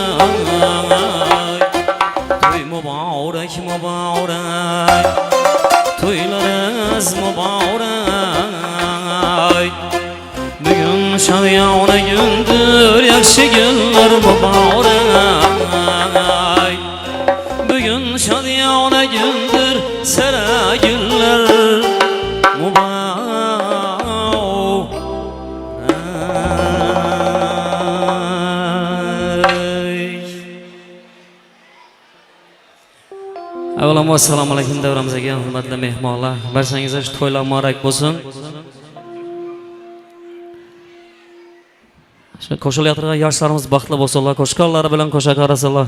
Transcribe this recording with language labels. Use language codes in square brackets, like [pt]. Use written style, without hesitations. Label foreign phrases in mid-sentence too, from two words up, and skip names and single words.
[tk] Toy mübarek mübarek, toylarınız mübarek. Bugün şadyona gündür, yaxşı günler mübarek. Bugün şadyona gündür, sara günler mübarek. [uz] Avvalambor assalomu alaykum davramizga hurmatli mehmonlar. Barchangizga to'ylar muborak bo'lsin. Shu qo'shilayotgan yoshlarimiz baxtli bo'lsinlar, qo'shiqlari bilan qo'sha qarasalar.